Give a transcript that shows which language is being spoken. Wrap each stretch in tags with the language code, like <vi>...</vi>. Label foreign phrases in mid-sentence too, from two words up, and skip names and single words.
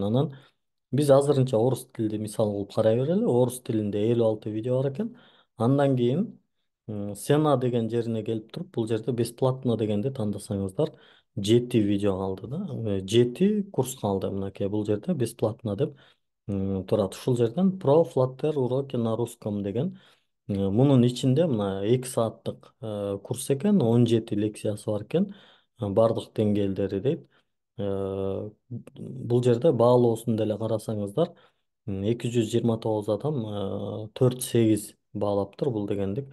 <ky>Анан биз азырынча орус тилди мисал кылып карай берели. Орус тилинде 56 видео бар экен. Андан кийин Сена деген жерине келип туруп, бул жерде бесплатно дегенди тандасаңыздар 7 видео калды да. 7 курс калды мынакей бул жерде бесплатно деп турат. Ушул жерден Pro Flutter</ky> <ru>уроки на русском</ru> <ky>деген. Мунун ичинде мына 2 сааттык курс экен, 17 лекциясы бар экен. Бардык деңгээлдери дейт. Бул жерде баалоосун деле карасаңыздар 229 адам 4-8 баалаптыр бул дегендик.</ky>